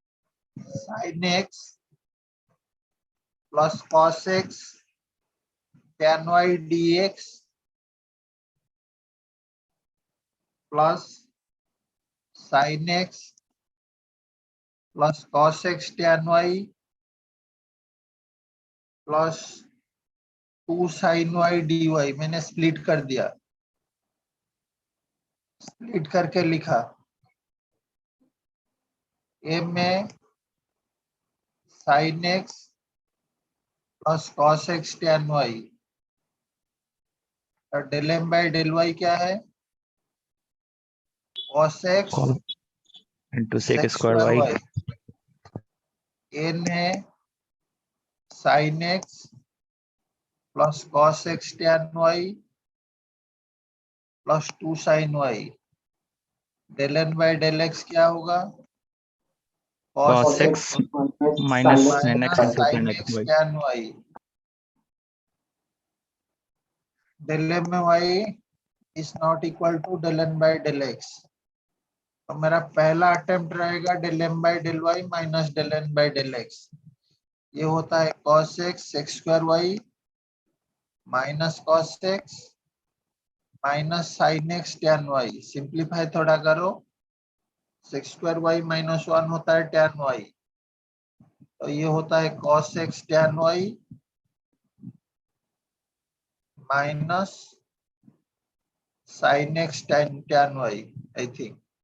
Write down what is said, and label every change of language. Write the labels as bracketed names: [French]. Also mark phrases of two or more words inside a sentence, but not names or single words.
[English] sin x plus cos x tan y dx plus sin x plus cos x tan y plus 2 sin y dy। [Hindi] मैंने स्प्लिट कर दिया, स्प्लिट करके लिखा a में [English] sin x plus cos x tan y [Hindi] और [English] del m by del y [Hindi] क्या है? [English] cos x into sec sec square square y y n है sin x plus cos x tan y plus 2 sin y. del n by del x [Hindi] क्या होगा? [English] cos x minus sin x into sin tan x y। tan y। del m y is not equal to del n by del x। [Hindi] तो मेरा पहला अटेम्प्ट रहेगा [English] del m by del y minus del n by del x. [Hindi] ये होता है [English] cos x sec square y minus cos x minus sin x tan y. सिंप्लीफाई [Hindi] थोड़ा करो, [English] sec square y minus 1 [Hindi] होता है [English] tan y, [Hindi] तो ये होता है [English] cos x tan y minus sin x tan y I think.